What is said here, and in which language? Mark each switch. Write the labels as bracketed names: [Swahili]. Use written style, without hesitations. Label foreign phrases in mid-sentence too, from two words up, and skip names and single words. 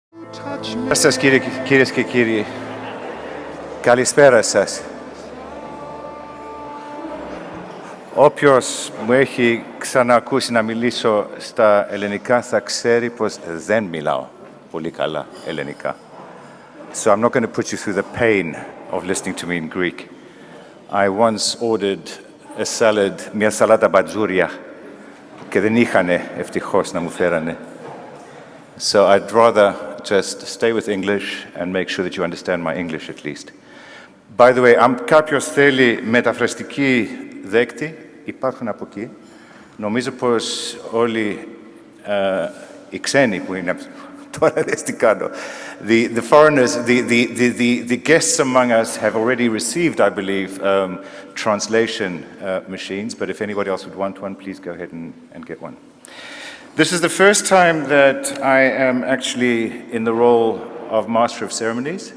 [Greek] Γεια σας κυρίες και κύριοι. Καλησπέρα σας. Όποιος μου έχει ξανακούσει να μιλήσω στα ελληνικά θα ξέρει πως δεν μιλάω πολύ καλά ελληνικά. [English] So I'm not going to put you through the pain of listening to me in Greek. I once ordered a salad, [Greek] μια σαλάτα μπατζούρια, και δεν είχανε ευτυχώς να μου φέρανε. [English] So I'd rather just stay with English and make sure that you understand my English at least. By the way, [Greek] αν κάποιος θέλει μεταφραστική δέκτη, υπάρχουν από εκεί. Νομίζω πως όλοι οι ξένοι που είναι τώρα δεν τι κάνω. [English] The foreigners, the guests among us have already received, I believe, translation machines, but if anybody else would want one, please go ahead and get one. This is the first time that I am actually in the role of Master of Ceremonies.